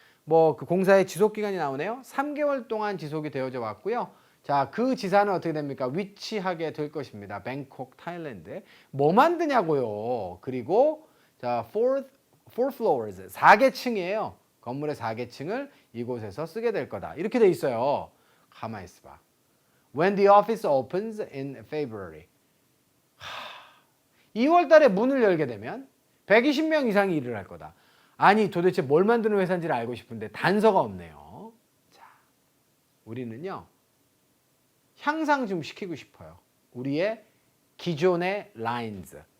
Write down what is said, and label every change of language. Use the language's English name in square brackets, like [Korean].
[Korean] 뭐 그 공사의 지속 기간이 나오네요. 3개월 동안 지속이 되어져 왔고요. 자, 그 지사는 어떻게 됩니까? 위치하게 될 것입니다. 뱅콕, 타일랜드에. 뭐 만드냐고요. 그리고 자, [English] four floors, [Korean] 4계층이에요. 건물의 4계층을 이곳에서 쓰게 될 거다. 이렇게 돼 있어요. 가만히 있어봐. [English] When the office opens in February. [Korean] 2월 달에 문을 열게 되면 120명 이상이 일을 할 거다. 아니, 도대체 뭘 만드는 회사인지를 알고 싶은데 단서가 없네요. 자, 우리는요. 향상 좀 시키고 싶어요. 우리의 기존의 lines,